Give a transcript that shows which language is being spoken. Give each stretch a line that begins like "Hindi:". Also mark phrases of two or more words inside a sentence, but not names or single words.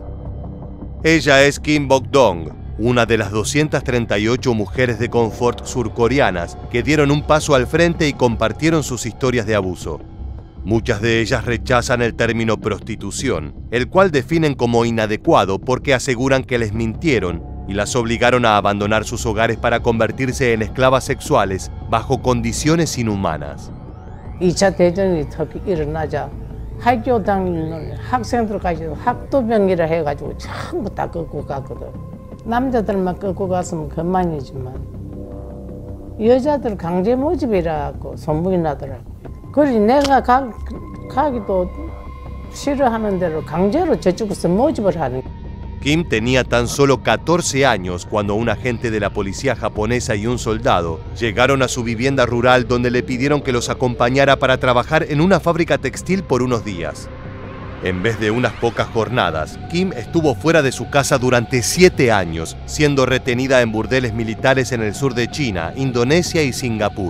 Spanish: Ella es Kim Bok-dong, una de las 238 mujeres de confort surcoreanas que dieron un paso al frente y compartieron sus historias de abuso. Muchas de ellas rechazan el término prostitución, el cual definen como inadecuado porque aseguran que les mintieron y las obligaron a abandonar sus hogares para convertirse en esclavas sexuales bajo condiciones inhumanas.
Korean: 2차 대전이 일어나자 학교 다니는 학생들까지도 학도병이라 해가지고 전부 다 끌고 가거든. 남자들만 끌고 갔으면 그만이지만 여자들 강제 모집이라고 소문이 나더라고. 그래서 내가 가기도 싫어하는 대로 강제로 저쪽에서 모집을 하는.
Spanish: Kim tenía tan solo 14 años cuando un agente de la policía japonesa y un soldado llegaron a su vivienda rural donde le pidieron que los acompañara para trabajar en una fábrica textil por unos días. En vez de unas pocas jornadas, Kim estuvo fuera de su casa durante 7 años, siendo retenida en burdeles militares en el sur de China, Indonesia y Singapur.